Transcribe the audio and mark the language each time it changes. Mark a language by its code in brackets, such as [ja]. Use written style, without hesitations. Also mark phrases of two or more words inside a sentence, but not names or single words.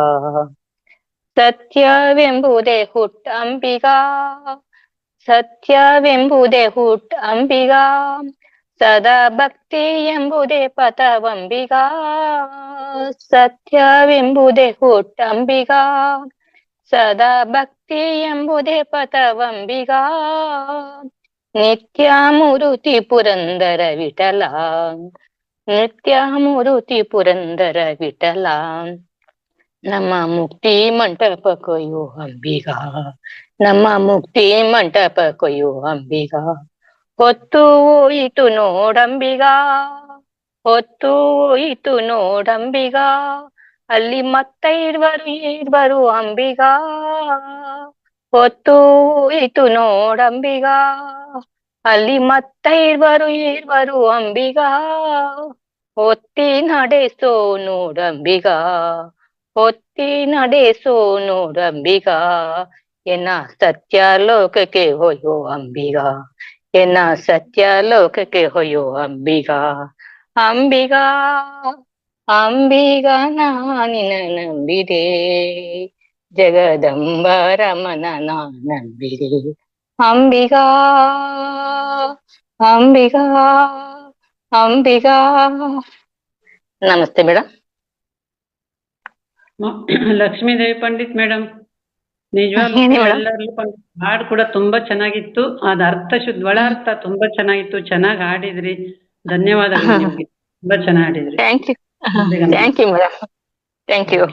[kn] ಸತ್ಯವೆಂಬುದೇ ಹುಟ್ಟ ಅಂಬಿಗ, ಸತ್ಯವೆಂಬುದೇ ಹುಟ್ಟ ಅಂಬಿಗ. ಸದಾ ಭಕ್ತಿ ಎಂಬುದೇ ಪಥವಂಬಿಗ, ಸತ್ಯವೆಂಬುದೇ ಹುಟ್ಟ ಅಂಬಿಗ. ಸದಾ ಭಕ್ತಿ ಎಂಬುದೇ ಪಥವಂಬಿಗ. ನಿತ್ಯ ಮೂರುತಿ ಪುರಂದರ ವಿಠಲ, ನಿತ್ಯ ಮೂರುತಿ ಪುರಂದರ ವಿಠಲ. ನಮ್ಮ ಮುಕ್ತಿ ಮಂಟಪ ಕೊಯ್ಯೋ ಅಂಬಿಗ, ನಮ್ಮ ಮುಕ್ತಿ ಮಂಟಪ ಕೊಯ್ಯೋ ಅಂಬಿಗ. ಹೊತ್ತು ಹೋಯಿತು ನೋಡಂಬಿಗ, ಹೊತ್ತು ಹೋಯಿತು ನೋಡಂಬಿಗ, ಅಲ್ಲಿ ಮತ್ತ ಇರ್ವರು ಅಂಬಿಗ. ಹೊತ್ತು ಹೋಯಿತು ನೋಡಂಬಿಗ, ಅಲ್ಲಿ ಮತ್ತ ಇರ್ವರು ಅಂಬಿಗ. ಒತ್ತಿ ನಡೆಸೋ ನೋಡಂಬಿಗ, ಒತ್ತಿ ನಡೆಸೋ ನೋಡಂಬಿಗ. ಎನ್ನ ಸತ್ಯ ಲೋಕಕ್ಕೆ ಹೊಯ್ಯೋ ಅಂಬಿಗ, ಎನ್ನ ಸತ್ಯ ಲೋಕಕ್ಕೆ ಹೊಯ್ಯೋ ಅಂಬಿಗ. ಅಂಬಿಗ ಅಂಬಿಗ ನಾನಿನ ನಂಬಿದೆ, ಜಗದಂಬ ರಮಣ ನಂಬಿದೆ. ಅಂಬಿಗ ಅಂಬಿಗ ಅಂಬಿಗ. ನಮಸ್ತೆ ಮೇಡಮ್. ಲಕ್ಷ್ಮೀದೇವಿ ಪಂಡಿತ್ ಮೇಡಮ್, ನಿಜವಾಗ್ಲೂ ಎಲ್ಲರಿಗೂ ಹಾಡು ಕೂಡ ತುಂಬಾ ಚೆನ್ನಾಗಿತ್ತು. ಅದ ಅರ್ಥ ಶುದ್ಧ ಒಳ ಅರ್ಥ ತುಂಬಾ ಚೆನ್ನಾಗಿತ್ತು. ಚೆನ್ನಾಗಿ ಹಾಡಿದ್ರಿ. ಧನ್ಯವಾದಗಳು ನಿಮ್ಗೆ. ತುಂಬಾ ಚೆನ್ನಾಗಿ ಹಾಡಿದ್ರಿ. [en] Thank you, thank you madam, thank you.